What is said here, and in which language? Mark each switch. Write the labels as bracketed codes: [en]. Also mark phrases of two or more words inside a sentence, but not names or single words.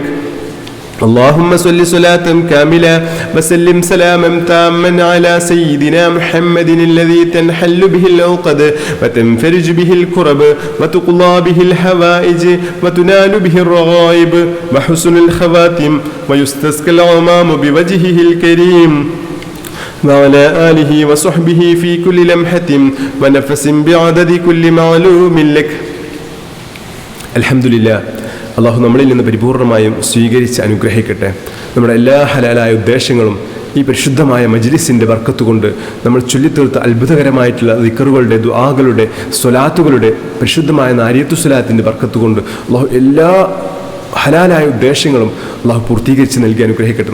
[ar] اللهم صل صلاة كاملة وسلم سلاما تاما على سيدنا محمد الذي تنحل به العقد وتنفرج به الكرب وتقضى به الحوائج وتنال به الرغائب وحسن الخواتم ويستسقى الغمام بوجهه الكريم وعلى آله وصحبه في كل لمحة ونفس بعدد كل معلوم لك. الحمد لله. [ml] അള്ളാഹു നമ്മളിൽ നിന്ന് പരിപൂർണമായും സ്വീകരിച്ച് അനുഗ്രഹിക്കട്ടെ. നമ്മുടെ എല്ലാ ഹലാലായ ഉദ്ദേശങ്ങളും ഈ പരിശുദ്ധമായ മജ്ലിസിൻ്റെ ബർക്കത്ത് കൊണ്ട് നമ്മൾ ചൊല്ലിത്തീർത്ത അത്ഭുതകരമായിട്ടുള്ള ദിക്റുകളുടെ ദുആകളുടെ സ്വലാത്തുകളുടെ പരിശുദ്ധമായ നാരിയത്തു സ്വലാത്തിൻ്റെ ബർക്കത്ത് കൊണ്ട് അള്ളാഹു എല്ലാ ഹലാലായ ഉദ്ദേശങ്ങളും അള്ളാഹു പൂർത്തീകരിച്ച് നൽകി അനുഗ്രഹിക്കട്ടെ.